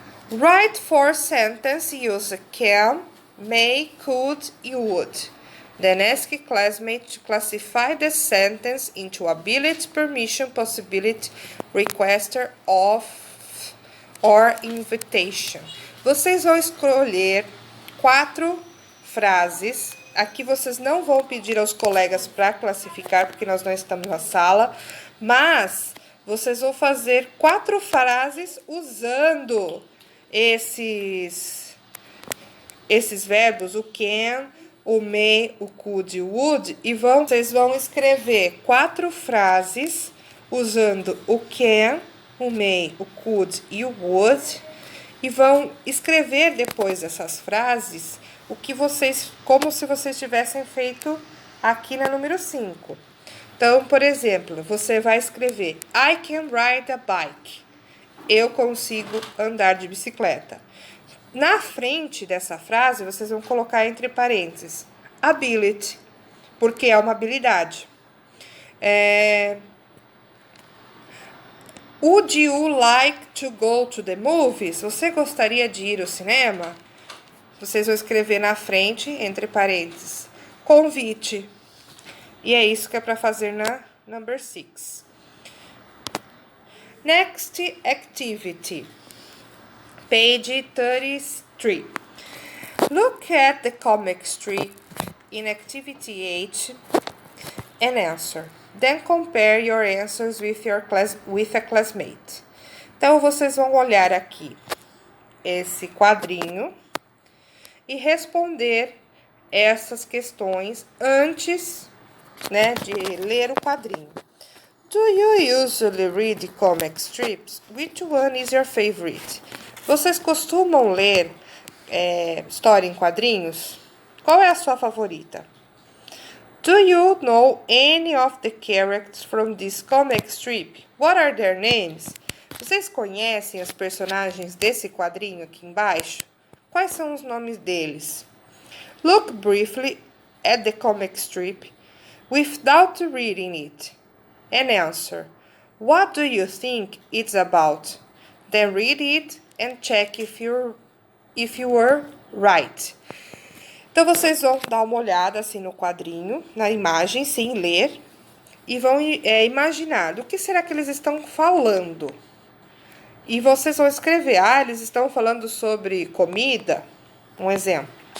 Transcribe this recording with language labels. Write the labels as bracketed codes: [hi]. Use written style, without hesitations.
[en] Write 4 sentences use can, may, could, e would. Then ask classmate to classify the sentence into ability, permission, possibility, requester, of, or invitation. [pt] Vocês vão escolher 4 frases. Aqui vocês não vão pedir aos colegas para classificar, porque nós não estamos na sala, mas vocês vão fazer 4 frases usando esses verbos, o can, o may, o could e o would, e vocês vão escrever 4 frases usando o can, o may, o could e o would, e vão escrever depois dessas frases o que vocês, como se vocês tivessem feito aqui na número 5. Então, por exemplo, você vai escrever [en] I can ride a bike. [pt] Eu consigo andar de bicicleta. Na frente dessa frase, vocês vão colocar entre parênteses ability, porque é uma habilidade. [en] Would you like to go to the movies? [pt] Você gostaria de ir ao cinema? Vocês vão escrever na frente, entre parênteses, convite. E é isso que é para fazer na number 6. [en] Next activity. Page 33. Look at the comic strip in activity 8 and answer. Then compare your answers with a classmate. [pt] Então, vocês vão olhar aqui esse quadrinho e responder essas questões antes, de ler o quadrinho. [en] Do you usually read comic strips? Which one is your favorite? [pt] Vocês costumam ler história em quadrinhos? Qual é a sua favorita? [en] Do you know any of the characters from this comic strip? What are their names? [pt] Vocês conhecem os personagens desse quadrinho aqui embaixo? Quais são os nomes deles? [en] Look briefly at the comic strip without reading it and answer. What do you think it's about? Then read it and check if you were right. [pt] Então, vocês vão dar uma olhada assim no quadrinho, na imagem, sem ler, e vão imaginar do que será que eles estão falando. E vocês vão escrever, eles estão falando sobre comida, um exemplo.